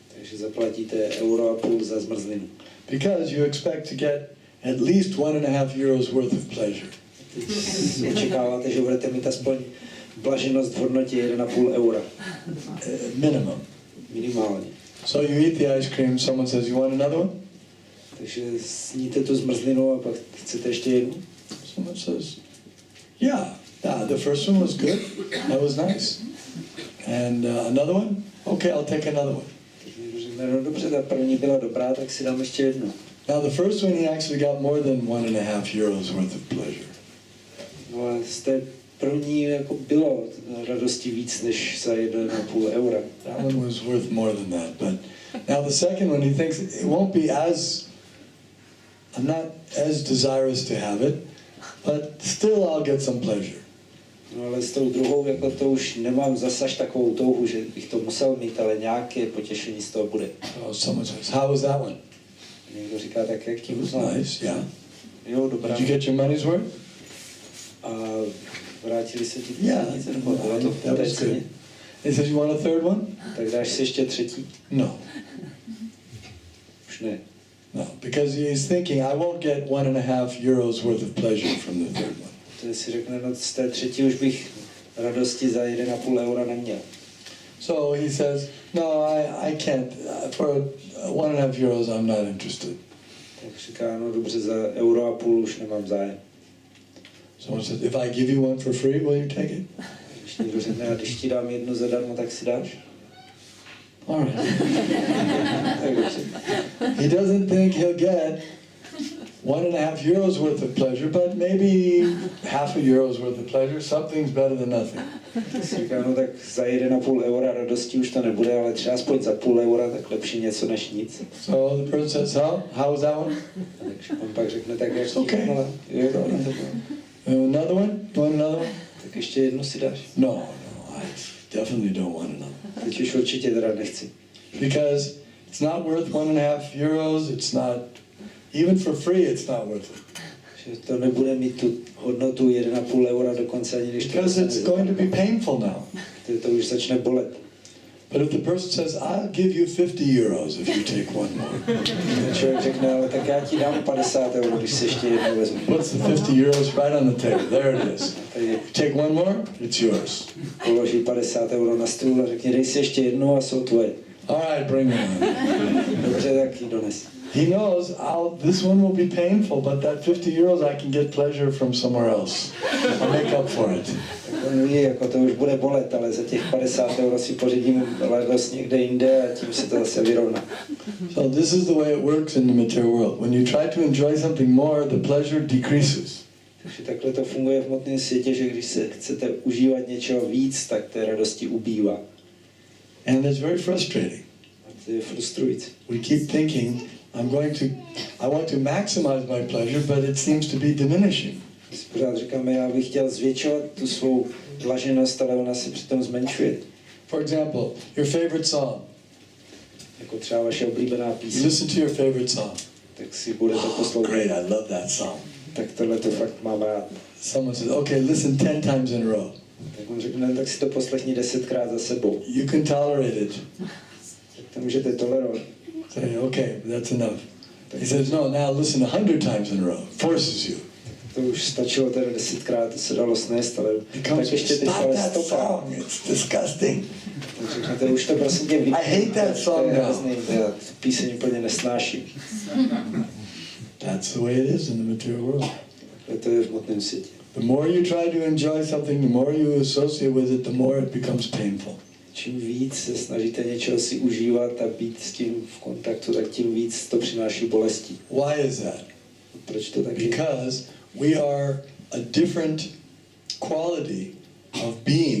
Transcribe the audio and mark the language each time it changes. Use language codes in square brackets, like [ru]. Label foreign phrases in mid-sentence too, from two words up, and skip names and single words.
[cs] Takže zaplatíte €1,5 za zmrzlinu. [en] Because you expect to get at least 1.5 euros worth of pleasure. [cs] Očekáváte, že budete mít aspoň blaženost v hodnotě €1,5. [en] Minimum. [cs] Minimálně. [en] So you eat the ice cream, someone says, you want another one? [cs] Takže sníte tu zmrzlinu a pak chcete ještě jednu? [en] Someone says, yeah, the first one was good, that was nice. And another one? Okay, I'll take another one. [cs] Takže někdo řekne, no dobře, ta první byla dobrá, tak si dám ještě jednu. [en] Now the first one, he actually got more than 1.5 euros worth of pleasure. [cs] No a z té pro ní jako bylo radosti víc než za 1,5 eura. [en] That one was worth more than that. But now the second one, he thinks it won't be I'm not as desirous to have it, but still I'll get some pleasure. [cs] No ale s tou druhou, jako to už nemám zase až takovou touhu, že bych to musel mít, ale nějaké potěšení z toho bude. [en] So someone says, how was that one? [cs] Někdo říká, tak jak tím [en] It was nice, yeah. [cs] Jo, dobrá. [en] Did you get your money's worth? [cs] A vrátili se ti peníze, nebo bylo to [en] that was good. He says, you want a third one? [cs] Tak dáš si ještě třetí? [en] No. [cs] Už ne. [en] No, because he's thinking, I won't get €1.5 worth of pleasure from the third one. [cs] To si řekne, no z té třetí už bych radosti za 1,5 eura neměl. [en] So he says, no, I can't. For €1.5 I'm not interested. [cs] Tak říká, no dobře, za 1,5 eura už nemám zájem. [en] Someone says, if I give you one for free, will you take it? [cs] Když někdo řekne, a když ti dám jednu zadarmo, tak si dáš? [en] All right. He doesn't think he'll get €1.5 worth of pleasure, but maybe €0.5 worth of pleasure. Something's better than nothing. [cs] Říká, no tak za 1,5 eura radosti už to nebude, ale třeba aspoň za 0,5 eura, tak lepší něco než nic. [en] So the person says, how was that one? [cs] Takže on pak řekne, tak jak [en] okay. [cs] Jo, dobrý, to bylo. [en] Another one? You want another one? [cs] Tak ještě jednu si dáš. [en] No, I definitely don't want another. [cs] Teď už určitě teda nechci. [en] Because it's not worth €1.5. It's not, even for free, it's not worth it. [cs] Že to nebude mít tu hodnotu 1,5 eura dokonce ani když to... [en] Because it's going to be painful now. [cs] To už začne bolet. [en] But if the person says, I'll give you €50 if you take one more. [cs] Člověk řekne, ale tak já ti dám 50 euro, když si ještě jednou vezmu. [en] What's the €50 right on the table? There it is. Take one more, it's yours. [cs] Položí 50 euro na stůl a řekne, dej si ještě jednu a jsou tvoje. [en] All right, bring it on. [cs] Dobře, tak ji dones. [en] He knows this one will be painful, but that €50 I can get pleasure from somewhere else. I'll make up for it. [cs] On ví, jako to už bude bolet, ale za těch 50 euro si pořídím radost někde jinde a tím se to zase vyrovná. [en] So this is the way it works in the material world. When you try to enjoy something more, the pleasure decreases. [cs] Takže takhle to funguje v hmotném světě, že když se chcete užívat něčeho víc, tak té radosti ubývá. [en] And it's very frustrating. [cs] A to je frustrující. [en] We keep thinking, I want to maximize my pleasure, but it seems to be diminishing. [cs] My si pořád říkáme, já bych chtěl zvětšovat tu svou blaženost, ale ona se přitom zmenšuje. [en] For example, your favorite song. [cs] Jako třeba vaše oblíbená [en] You [cs] píseň. [en] listen to your favorite song. [cs] Tak si budete poslouchat. [en] Great, I love that song. [cs] Tak tohle to fakt mám rád. [en] Someone says, okay, listen 10 times in a row. [cs] Tak on řekne, tak si to poslechni 10krát za sebou. [en] You can tolerate it. [cs] Tak to můžete tolerovat. [en] Say, okay, that's enough. He says, no, now listen 100 times in a row. Forces you. [cs] To už stačilo teda 10krát, to se dalo snést, ale Tak ještě teď ale 100krát. [en] It's disgusting. [cs] Tak řeknete, už to prosím tě [en] I hate that song now. [cs] Já tu píseň úplně nesnáším. [en] That's the way it is in the material world. [cs] To je v hmotném světě. [en] The more you try to enjoy something, the more you associate with it, the more it becomes painful. [cs] Čím víc se snažíte něčeho si užívat a být s tím v kontaktu, tak tím víc to přináší bolesti. [en] Why is that? [cs] Proč to tak je? [en] Because we are a different quality of being.